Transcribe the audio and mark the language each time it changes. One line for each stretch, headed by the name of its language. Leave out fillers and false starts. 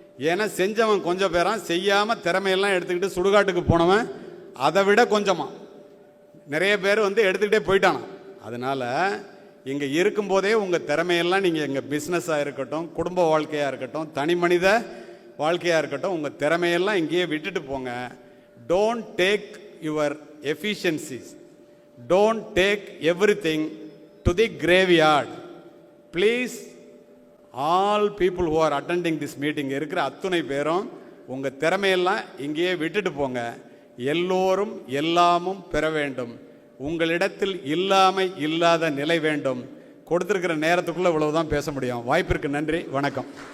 Tamil: ஏன்னா செஞ்சவன் கொஞ்சம் பேரான், செய்யாமல் திறமையெல்லாம் எடுத்துக்கிட்டு சுடுகாட்டுக்கு போனவன் அதை விட கொஞ்சமாக நிறைய பேர் எடுத்துக்கிட்டே போயிட்டானான். அதனால் இங்கே இருக்கும்போதே உங்கள் திறமையெல்லாம் நீங்கள் எங்கள் பிஸ்னஸாக இருக்கட்டும், குடும்ப வாழ்க்கையாக இருக்கட்டும், தனி மனித வாழ்க்கையாக இருக்கட்டும், உங்கள் திறமையெல்லாம் இங்கேயே விட்டுட்டு போங்க.
English: Don't take your efficiencies, don't take everything to the graveyard. Please, all people who are attending this meeting
Tamil: இருக்கிற அத்துணை பேரும் உங்கள் திறமையெல்லாம் இங்கேயே விட்டுட்டு போங்க. எல்லோரும் எல்லாமும் பெற வேண்டும். உங்களிடத்தில் இல்லாத நிலை வேண்டும். கொடுத்துருக்கிற நேரத்துக்குள்ளே இவ்வளவுதான் பேச முடியும். வாய்ப்பிற்கு நன்றி, வணக்கம்.